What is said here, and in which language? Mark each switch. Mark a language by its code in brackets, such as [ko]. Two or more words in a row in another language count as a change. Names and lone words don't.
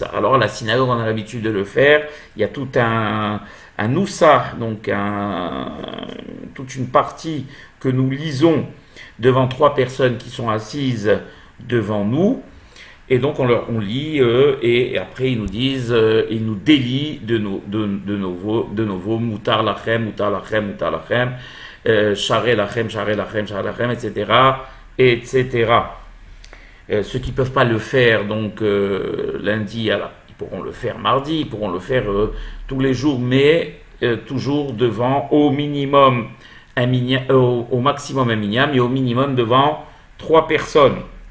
[fr] Alors à la synagogue on a l'habitude de le faire, il y a tout un noussa, donc toute une partie que nous lisons devant 3 personnes qui sont assises devant nous, Et donc on lit et après ils nous disent, ils nous délient de nouveau, [he] מותר לכם, מותר לכם, מותר לכם, שרוי לכם, שרוי לכם, שרוי לכם, [fr] etc., etc. Ceux qui ne peuvent pas le faire donc lundi, ils pourront le faire mardi, ils pourront le faire tous les jours, mais toujours devant au minimum au maximum un minyan, et au minimum devant 3 personnes.